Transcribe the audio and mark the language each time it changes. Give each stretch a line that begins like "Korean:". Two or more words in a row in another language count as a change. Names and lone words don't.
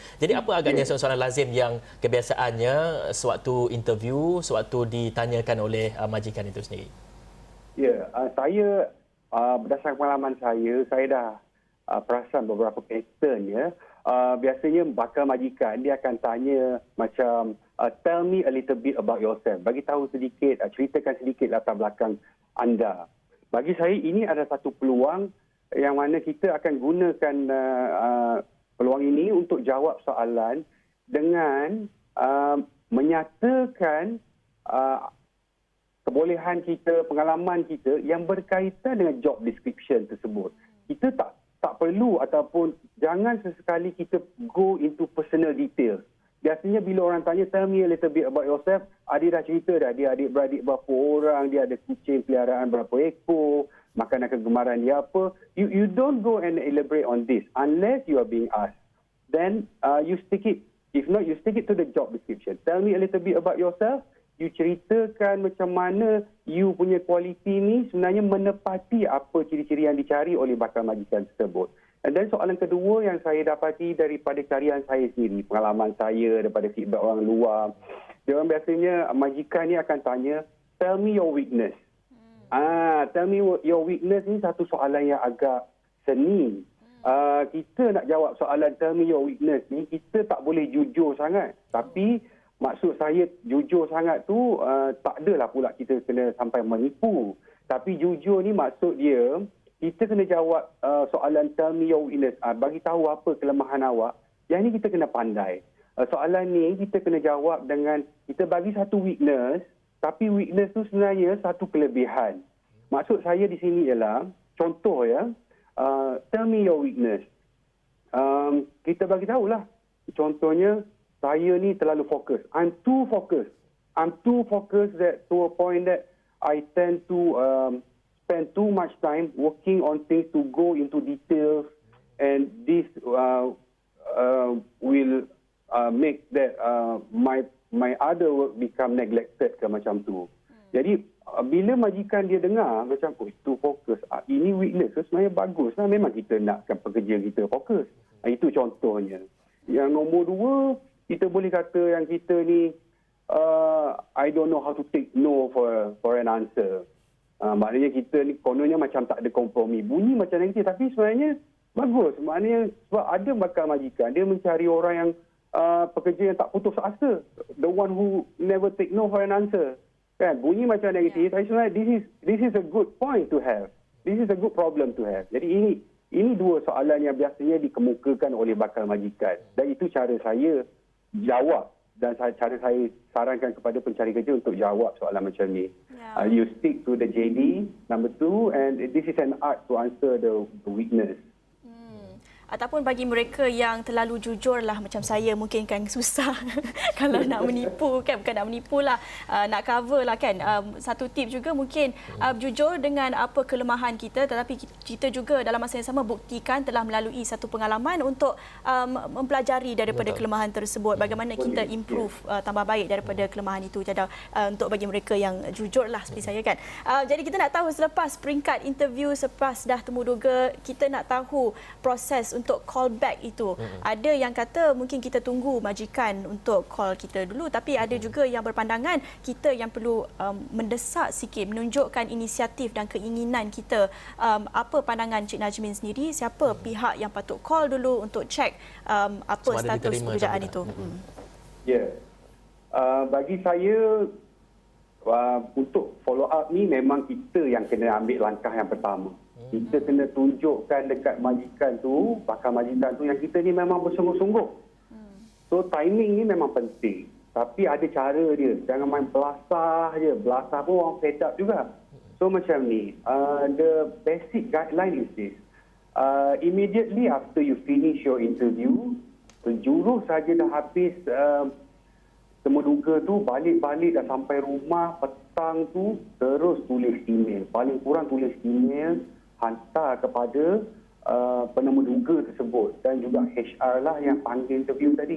Malay: Jadi apa agaknya soalan-soalan lazim yang kebiasaannya sewaktu interview, sewaktu ditanyakan oleh majikan itu sendiri? Saya berdasarkan pengalaman saya dah perasan beberapa pattern ya. Biasanya bakal majikan dia akan tanya macam
English: tell me a little bit about yourself.
Malay: Bagi tahu sedikit, ceritakan sedikit latar belakang anda. Bagi saya ini ada satu peluang yang mana kita akan gunakan peluang ini untuk jawab soalan dengan menyatakan kebolehan kita, pengalaman kita yang berkaitan dengan
English: job description
Malay: tersebut. Kita tak perlu ataupun jangan sesekali kita
English: go into personal details.
Malay: Biasanya bila orang tanya,
English: tell me a little bit about yourself,
Malay: dia dah cerita dah, dia adik-beradik berapa orang, dia ada kucing peliharaan berapa ekor, makanan kegemaran dia apa.
English: You don't go and elaborate on this unless you are being asked. Then you stick it. If not, you stick it to the job description. Tell me a little bit about yourself.
Malay: You ceritakan macam mana you punya kualiti ni sebenarnya menepati apa ciri-ciri yang dicari oleh bakal majikan tersebut. Dan soalan kedua yang saya dapati daripada carian saya sendiri, pengalaman saya, daripada feedback orang luar, dia orang biasanya majikan ni akan tanya,
English: tell me your weakness. Tell me your weakness
Malay: ni satu soalan yang agak seni. Kita nak jawab soalan
English: tell me your weakness
Malay: ni, kita tak boleh jujur sangat. Tapi maksud saya jujur sangat tu tak adalah pula kita kena sampai menipu. Tapi jujur ni maksud dia, kita kena jawab soalan
English: tell me your weakness.
Malay: Bagi tahu apa kelemahan awak. Yang ni kita kena pandai. Soalan ni kita kena jawab dengan, kita bagi satu weakness, tapi weakness tu sebenarnya satu kelebihan. Maksud saya di sini ialah, contoh ya,
English: tell me your weakness.
Malay: Kita bagi tahulah. Contohnya, saya ni terlalu fokus.
English: I'm too focused. I'm too focused that to a point that I tend to spend too much time working on things to go into details, and this will make that my other work become neglected
Malay: ke macam tu. Jadi bila majikan dia dengar macam
English: too fokus,
Malay: ini weakness, sebenarnya bagus lah. Memang kita nakkan pekerja kita fokus. Itu contohnya. Yang nombor dua, kita boleh kata yang kita ni,
English: I don't know how to take no for an answer.
Malay: Maknanya kita ni kononnya macam tak ada kompromi. Bunyi macam negatif tapi sebenarnya bagus. Maknanya sebab ada bakal majikan, dia mencari orang yang pekerja yang tak putus asa.
English: The one who never take no for an answer.
Malay: Kan? Bunyi macam negatif tapi sebenarnya
English: this is a good point to have. This is a good problem to have.
Malay: Jadi ini dua soalan yang biasanya dikemukakan oleh bakal majikan. Dan itu cara saya jawab, dan cara saya sarankan kepada pencari kerja untuk jawab soalan macam ni.
English: You stick to the JD, number two, and this is an art to answer the weakness.
Malay: Ataupun bagi mereka yang terlalu jujur lah macam saya, mungkin kan susah kalau nak menipu kan, bukan nak menipu lah, nak cover lah kan. Satu tip juga mungkin jujur dengan apa kelemahan kita, tetapi kita juga dalam masa yang sama buktikan telah melalui satu pengalaman untuk mempelajari daripada kelemahan tersebut, bagaimana kita improve tambah baik daripada kelemahan itu. Jadi untuk bagi mereka yang jujur lah seperti saya kan. Jadi kita nak tahu selepas peringkat interview, selepas dah temu duga, kita nak tahu proses untuk
English: call back
Malay: itu. Ada yang kata mungkin kita tunggu majikan untuk call kita dulu, tapi ada juga yang berpandangan kita yang perlu mendesak sikit, menunjukkan inisiatif dan keinginan kita. Apa pandangan Cik Najmin sendiri, siapa pihak yang patut call dulu untuk cek apa status pekerjaan itu? Bagi saya, untuk
English: follow up
Malay: ni memang kita yang kena ambil langkah yang pertama. Kita kena tunjukkan dekat majikan tu, bakal majikan tu yang kita ni memang bersungguh-sungguh. So timing ni memang penting. Tapi ada cara dia. Jangan main belasah je. Belasah pun orang
English: fed up
Malay: juga. So macam ni,
English: the basic guideline is this. Immediately after you finish your interview,
Malay: sejurus saja dah habis temuduga tu, balik-balik dah sampai rumah, petang tu terus tulis email. Paling kurang tulis email, hantar kepada penemuduga tersebut dan juga HR lah yang panggil interview tadi.